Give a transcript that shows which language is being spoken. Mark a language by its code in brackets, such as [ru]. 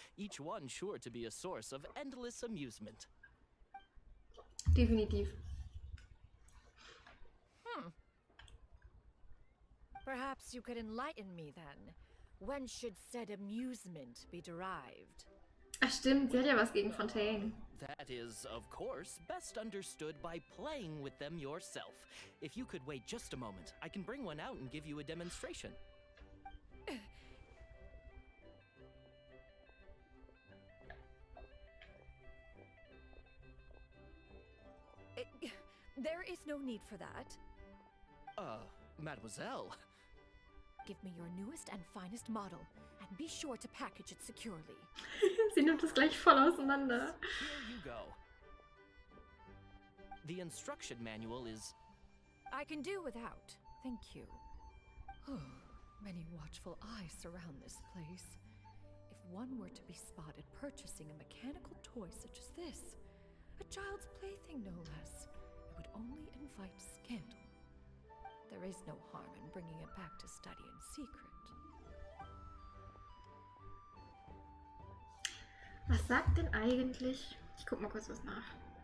[en] Each one sure to be a source of endless amusement. [de] Definitiv. [en] Perhaps you could enlighten me then. When should said amusement be derived? [de] Ach stimmt, sie hat ja was gegen Fontaine. [en] That is, of course, best understood by playing with them yourself. If you could wait just a moment, I can bring one out and give you a demonstration. There is no need for that. Mademoiselle. Give me your newest and finest model, and be sure to package it securely. [de] Sie nimmt es gleich voll auseinander. [en] Here you go. The instruction manual is... I can do without, thank you. Oh, many watchful eyes surround this place. If one were to be spotted purchasing a mechanical toy such as this, a child's plaything no less, it would only invite scandal. There is no harm in bringing it back to study in secret. [de] Was sagt denn eigentlich? Ich guck mal kurz was nach.